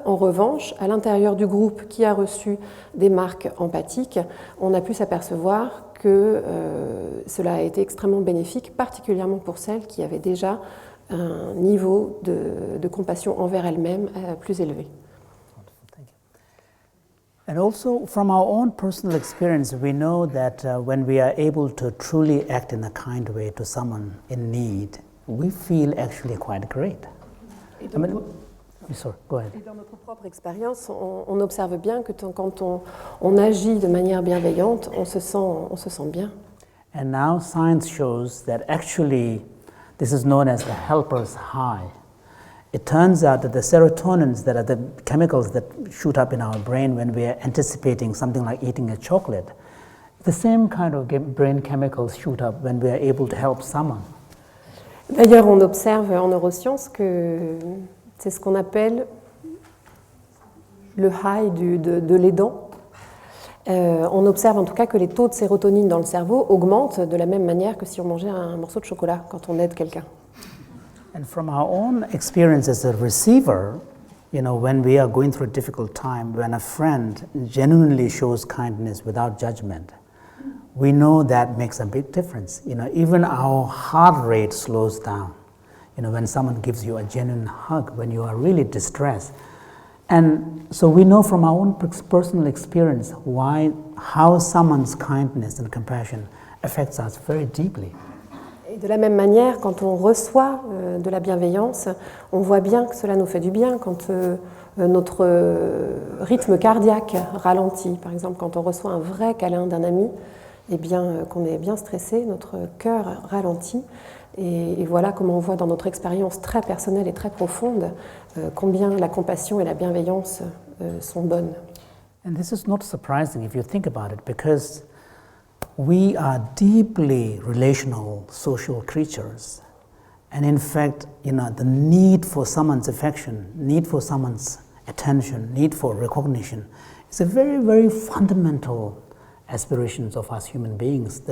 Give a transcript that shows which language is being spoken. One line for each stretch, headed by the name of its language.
French: En revanche, à l'intérieur du groupe qui a reçu des marques empathiques, on a pu s'apercevoir que cela a été extrêmement bénéfique, particulièrement pour celles qui avaient déjà un niveau de compassion envers elles-mêmes plus élevé.
English: And also, from our own personal experience, we know that when we are able to truly act in a kind way to someone in need, we feel actually quite great. Sorry, go ahead.
French: Et dans notre propre expérience, on observe bien que quand on agit de manière bienveillante, on se sent bien.
English: And now science shows that actually this is known as the helper's high. it turns out that the serotonins, that are the chemicals that shoot up in our brain when we are anticipating something like eating a chocolate, the same kind of brain chemicals shoot up when we are able to help someone.
French: D'ailleurs, on observe en neurosciences que c'est ce qu'on appelle le high de l'aidant. On observe en tout cas que les taux de sérotonine dans le cerveau augmentent de la même manière que si on mangeait un morceau de chocolat quand on aide quelqu'un.
English: And from our own experience as a receiver, when we are going through a difficult time, when a friend genuinely shows kindness without judgment, we know that makes a big difference. Even our heart rate slows down. When someone gives you a genuine hug, when you are really distressed. And so we know from our own personal experience how someone's kindness and compassion affects us very deeply.
French: Et de la même manière, quand on reçoit de la bienveillance, on voit bien que cela nous fait du bien. Quand notre rythme cardiaque ralentit, par exemple, quand on reçoit un vrai câlin d'un ami, eh bien, qu'on est bien stressé, notre cœur ralentit. Et voilà comment on voit dans notre expérience très personnelle et très profonde combien la compassion et la bienveillance sont bonnes.
English: And this is not surprising if you think about it, because we are deeply relational social creatures. And in fact, the need for someone's affection, need for someone's attention, need for recognition is a very, very fundamental aspirations of us human beings.